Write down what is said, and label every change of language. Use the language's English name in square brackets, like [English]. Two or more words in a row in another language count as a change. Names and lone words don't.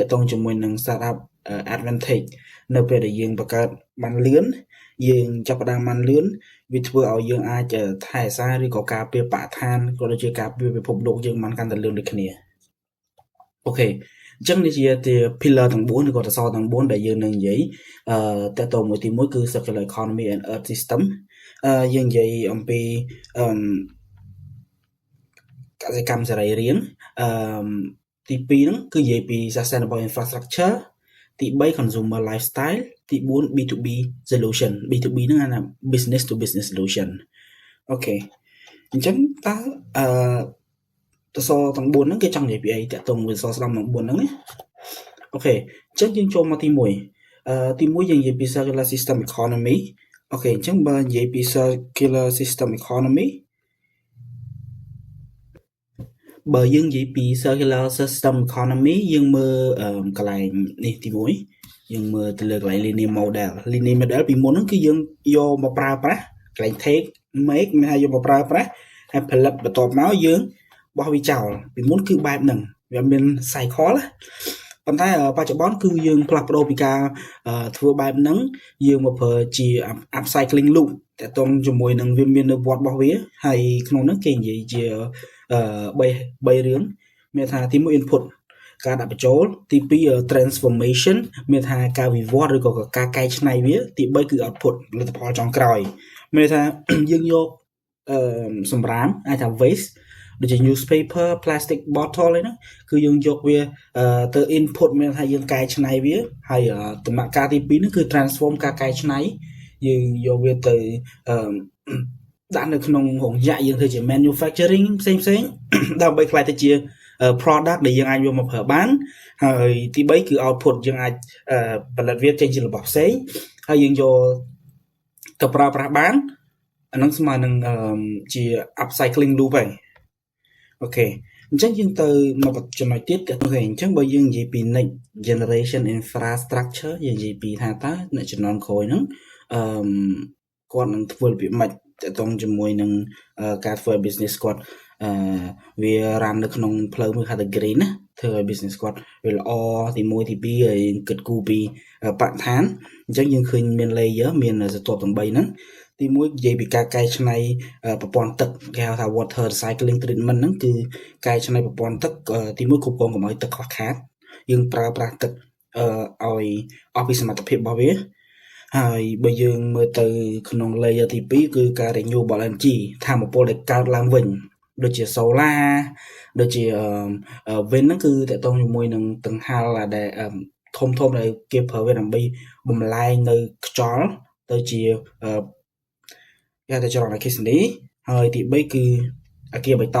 [Khmer] តងជាមួយនឹង [English] startup advantage [Khmer] នៅពេលដែលយើងបង្កើតបានលឿនយើងចាប់ផ្ដើមបានលឿនវាធ្វើឲ្យយើងអាចថែរក្សាឬក៏ការពារបរិស្ថានក៏ដូចជាការពារពិភពលោកយើងបានកាន់តែលឿនដូចគ្នាអូខេអញ្ចឹងនេះជា pillar ទាំង4ឬក៏សសរទាំង4ដែលយើងនឹងនិយាយតទៅមួយទី1គឺ [English] circular economy and earth system [Khmer] យើងនិយាយអំពី កសិកម្មសរីរាង្គទី2ហ្នឹងគឺនិយាយពី [English] sustainable infrastructure [Khmer] ទី3 [English] consumer lifestyle [Khmer] ទី4 [English] B2B solution B2B [Khmer] ហ្នឹងអា [English] business to business solution [Khmer] អូខេអញ្ចឹងតើសសរទាំង4ហ្នឹងគេចង់និយាយពីអីតាក់ទងមួយសសរស្ដំទាំង4ហ្នឹងណាអូខេអញ្ចឹងយើងចូលមកទី1យើងនិយាយពី [English] circular system economy [Khmer] អូខេអញ្ចឹងបើនិយាយពី [English] circular system economy [Khmer] បើយើងនិយាយពី [English] circular system economy [Khmer] យើងមើលកន្លែងនេះទី1យើងមើលទៅលើកន្លែង [English] linear model [Khmer] ពីមុនហ្នឹងគឺយើងយកមកប្រើប្រាស់កន្លែង [English] take make [Khmer] មានថាយកមកប្រើប្រាស់ហើយផលិតបន្ទាប់មកយើងបោះវាចោលពីមុនគឺបែបហ្នឹងវាមាន cycle ប៉ុន្តែបច្ចុប្បន្នគឺយើងផ្លាស់ប្ដូរពីការធ្វើបែបហ្នឹងយើងមកប្រើជា [English] upcycling loop [Khmer] តកតងជាមួយនឹងវាមាននៅវត្តរបស់វាហើយក្នុងហ្នឹងគេនិយាយជា 3រឿងមានថាទី1 input ការដាក់បញ្ចូលទី2 transformation មានថាការវិវត្តឬក៏ការកែច្នៃវាទី3គឺ output លទ្ធផលចុងក្រោយមានថាយើងយកសម្រាមអាចថា waste ដូចជា [English] newspaper plastic bottle [Khmer] អីហ្នឹងគឺយើងយកវាទៅ input មានថាយើងកែច្នៃវាហើយដំណាក់កាលទី2ហ្នឹងគឺ transform ការកែ ច្នៃយើងយកវាទៅដាក់នៅក្នុងរោងចក្រយើងធ្វើជា manufacturing ផ្សេងដើម្បីខ្លាយទៅជា product ដែលយើងអាចយកមកប្រើបានហើយទី3គឺ output យើងអាចផលិតវាចេញជារបស់ផ្សេងហើយយើងយកទៅប្រើប្រាស់បានអានឹងស្មើនឹងជា [English] upcycling loop [Khmer] ហើយអូខេអញ្ចឹងយើងទៅមកចំណុចទៀតអូខេអញ្ចឹងបើយើងនិយាយពី [English] next generation infrastructure [Khmer] យើងនិយាយពីថាតើអ្នកជំនាន់ក្រោយហ្នឹងគាត់នឹងធ្វើរបៀប ម៉េចតកតងជាមួយនឹងការធ្វើ business គាត់វា run នៅក្នុងផ្លូវមួយហៅថា green ណាធ្វើឲ្យ business គាត់វាល្អទី1ទី 2ហើយគិតគូរពីបរិស្ថានអញ្ចឹងយើងឃើញមាន layer មានស្រទាប់ទាំង3ហ្នឹងទី1និយាយពីការកែច្នៃប្រព័ន្ធទឹកគេហៅថា [English] water recycling treatment [Khmer] ហ្នឹងគឺកែច្នៃប្រព័ន្ធទឹកទី1គ្រប់គ្រងកុំឲ្យទឹកខ្វះខាតយើងប្រើប្រាស់ទឹកឲ្យអស់ពីសមត្ថភាពរបស់វាហើយបើយើងមើលទៅក្នុង layer ទី2គឺការ [English] renewable energy [Khmer] ថាមពលដែលកើតឡើងវិញដូចជា solar ដូចជា wind ហ្នឹងគឺតកតងជាមួយនឹងដង្ហារដែលធំដែលគេប្រើវាដើម្បីបំលែងនៅខ្យល់ទៅជាគេហៅថាចរន្តអគ្គិសនីហើយទី3គឺអគារបៃត